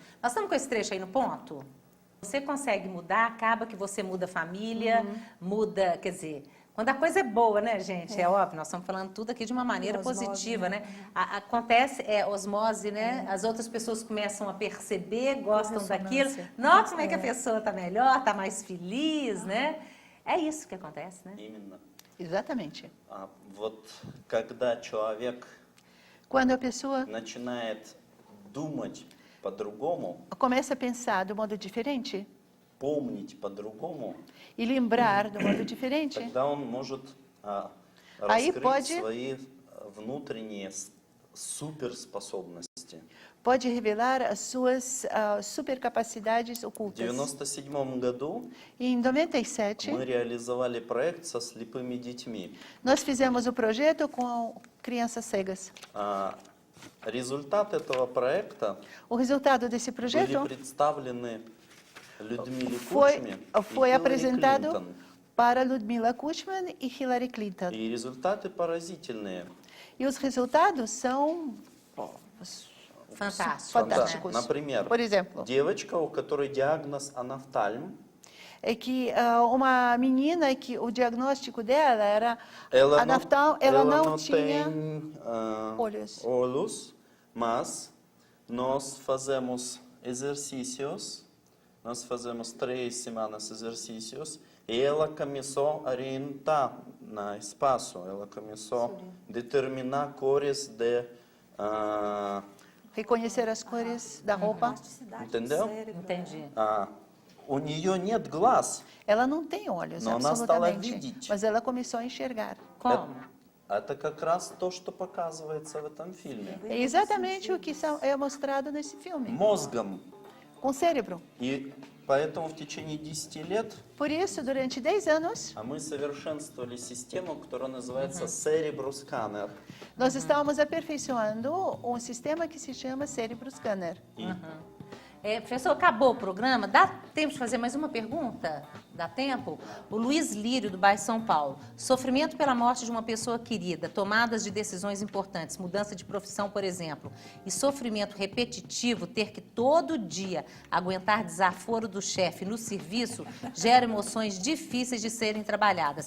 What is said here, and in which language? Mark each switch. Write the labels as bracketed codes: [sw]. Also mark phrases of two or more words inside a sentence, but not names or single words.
[pt] Nós estamos com esse trecho aí no ponto? Você consegue mudar, acaba que você muda a família, muda, quer dizer... Quando a coisa é boa, né, gente? É óbvio, nós estamos falando tudo aqui de uma maneira positiva, né? Acontece, osmose, né? As outras pessoas começam a perceber, gostam daquilo. Nossa, como é que a pessoa está melhor, está mais feliz, né? É isso que acontece, né? [ru] Именно. [pt] Exatamente. [ru] Вот когда человек [pt] Quando a pessoa [ru] начинает думать по-другому, [pt] começa a pensar do modo diferente [ru] помнить по-другому, [pt] e lembrar do modo diferente, [ru] тогда он может [pt] Aí [ru] раскрыть [pt] pode- [ru] свои внутренние суперспособности. [pt] pode revelar as suas supercapacidades [ru] В [pt] ocultas. [ru] 1997 году [pt] Em 97, [ru] мы реализовали проект со слепыми детьми. [pt] nós fizemos o projeto com crianças cegas. [ru] Результат этого проекта [pt] O resultado desse [ru] были [pt] projeto [ru] представлены Людмиле [pt] foi, [ru] Кучме и [pt] foi [ru] Хиллари [pt] apresentado [ru] Клинтон. [pt] para Ludmila Kuchman e Hillary Clinton. [ru] И результаты поразительные. [pt] E os resultados são Fantásticos. [ru] Например, [pt] Por exemplo, [ru] девочка, у которой диагноз анафтальм, [pt] é que uma menina que o diagnóstico dela era ela anaftal, ela não tem tinha olhos. olhos, mas nós fazemos exercícios, nós fazemos 3 semanas exercícios, e ela começou a orientar no espaço, ela começou a determinar cores de... Reconhecer as cores da roupa. Entendeu? Entendi. [ru] У нее нет глаз. [pt] Ela não tem olhos, [ru] Но она стала [pt] absolutamente, [ru] видеть. [pt] mas ela começou a enxergar. Como? [ru] Это как раз то, что показывается в этом фильме. [pt] É exatamente o que é mostrado nesse filme, [ru] Мозгом. [pt] com o cérebro. [ru] И поэтому в течение 10 лет [pt] Por isso, durante 10 anos, [ru] мы совершенствовали систему, которая называется Cerebro Scanner. [pt] nós estávamos aperfeiçoando um sistema que se chama Cérebro Scanner. Professor, acabou o programa. Dá tempo de fazer mais uma pergunta? Dá tempo? O Luiz Lírio, do bairro São Paulo. Sofrimento pela morte de uma pessoa querida, tomadas de decisões importantes, mudança de profissão, por exemplo, e sofrimento repetitivo, ter que todo dia aguentar desaforo do chefe no serviço, gera emoções difíceis de serem trabalhadas.